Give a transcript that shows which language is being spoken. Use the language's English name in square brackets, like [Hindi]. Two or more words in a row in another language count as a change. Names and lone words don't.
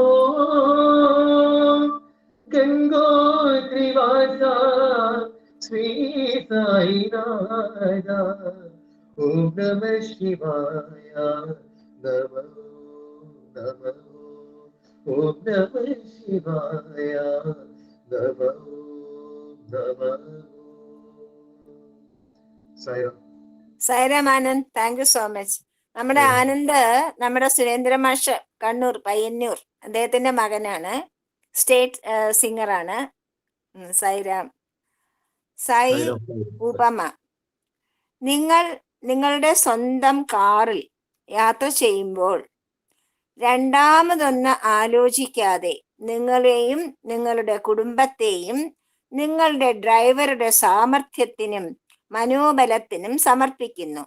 [Sanskrit] गंगोत्रिवासा श्री साईनाथा ओम नमः शिवाय नमः नमः ओम नमः शिवाय नमः नमः साईराम [Malayalam] സൈറാം ആനന്ദ്, [English] thank you so much. [Malayalam] നമ്മുടെ ആനന്ദ് നമ്മുടെ സുരേന്ദ്ര മാഷ് കണ്ണൂർ പയ്യന്നൂർ അദ്ദേഹത്തിന്റെ മകനാണ്, [English] state singerആണ്. [Malayalam] സൈറാം. സായി ഉപമ, നിങ്ങളുടെ സ്വന്തം കാറിൽ യാത്ര ചെയ്യുമ്പോൾ രണ്ടാമതൊന്ന് ആലോചിക്കാതെ നിങ്ങളെയും നിങ്ങളുടെ കുടുംബത്തെയും നിങ്ങളുടെ ഡ്രൈവറുടെ സാമർഥ്യത്തിനും മനോബലത്തിനും സമർപ്പിക്കുന്നു.